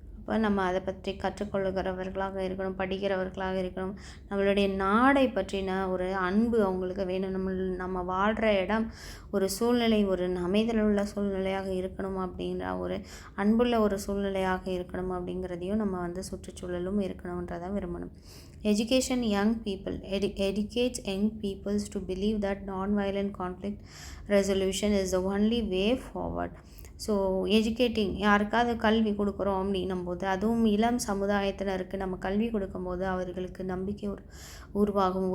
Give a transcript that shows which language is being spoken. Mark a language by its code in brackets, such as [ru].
[ta] அப்போ நம்ம அதை பற்றி கற்றுக்கொள்கிறவர்களாக இருக்கணும், படிக்கிறவர்களாக இருக்கணும். நம்மளுடைய நாடை பற்றின ஒரு அன்பு அவங்களுக்கு வேணும். நம்ம வாழ்கிற இடம் ஒரு சூழ்நிலை ஒரு அமைதலுள்ள சூழ்நிலையாக இருக்கணும் அப்படிங்கிற ஒரு அன்புள்ள ஒரு சூழ்நிலையாக இருக்கணும் அப்படிங்கிறதையும் நம்ம வந்து சுற்றுச்சூழலும் இருக்கணுன்றதை விரும்பணும். [en] Education young people educates young peoples to believe that non-violent conflict resolution is the only way forward. [ta] So educating யாருக்காவது கல்வி கொடுக்குறோம் அப்படின்னும் போது, அதுவும் இளம் சமுதாயத்தினருக்கு நம்ம கல்வி கொடுக்கும்போது அவர்களுக்கு நம்பிக்கை உருவாகும்.